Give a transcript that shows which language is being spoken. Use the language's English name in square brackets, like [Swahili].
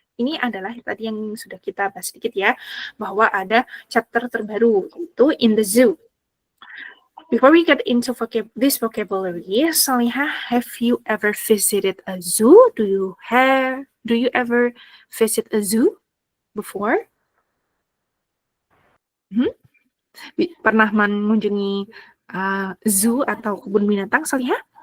[Indonesian] ini adalah tadi yang sudah kita bahas sedikit ya, bahwa ada chapter terbaru, itu [English] in the zoo. Before we get into this vocabulary, Salihah, have you ever visited a zoo? Do you ever visit a zoo before? [Indonesian] Pernah mengunjungi zoo atau kebun binatang, Salihah?